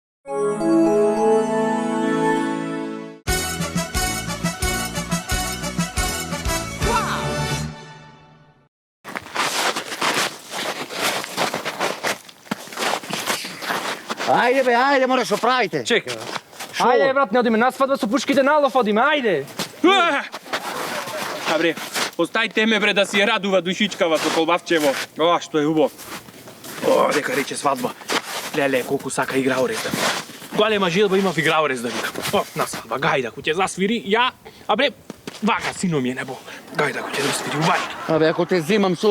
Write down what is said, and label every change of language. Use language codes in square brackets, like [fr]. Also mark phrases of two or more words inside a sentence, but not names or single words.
[mk] Ajde be, ajde, moraš opraviti. Čekaj. Ajde, vrat, ne odime na svadba, su puškite na lov, odime, ajde. A bre, ostavite me bre da si radува душичкава со колбасчево. О, што е убаво. О, дека рече свадба. Леле, колку сака играорез да видам. Голема желба има в играорез да видам. О, на свадба, гајда, ку ќе засвири, ја, а бре, вака, сино ми е небо. Гајда, ку ќе засвири, увај. Абе, ако те взимам со...